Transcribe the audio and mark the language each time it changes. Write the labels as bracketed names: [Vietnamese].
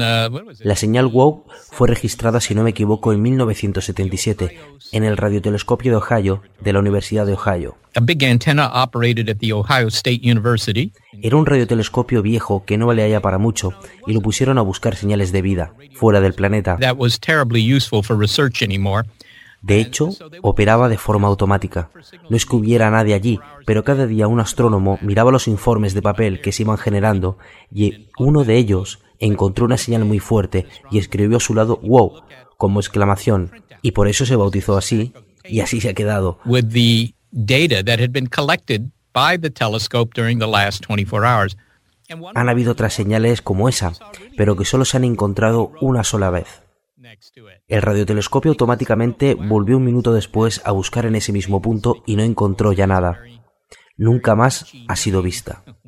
[Spanish] La señal WOW fue registrada, si no me equivoco, en 1977 en el radiotelescopio de Ohio de la Universidad de Ohio. [English] A big antenna operated at the Ohio State University. [Spanish] Era un radiotelescopio viejo que no valía ya para mucho y lo pusieron a buscar señales de vida fuera del planeta. [English] That was terribly useful for research anymore. [Spanish] De hecho, operaba de forma automática. No es que hubiera nadie allí, pero cada día un astrónomo miraba los informes de papel que se iban generando y uno de ellos encontró una señal muy fuerte y escribió a su lado WOW como exclamación, y por eso se bautizó así y así se ha quedado. [English] With the data that had been collected by the telescope during the last 24 hours. [Spanish] Han habido otras señales como esa, pero que solo se han encontrado una sola vez. El radiotelescopio automáticamente volvió un minuto después a buscar en ese mismo punto y no encontró ya nada. Nunca más ha sido vista.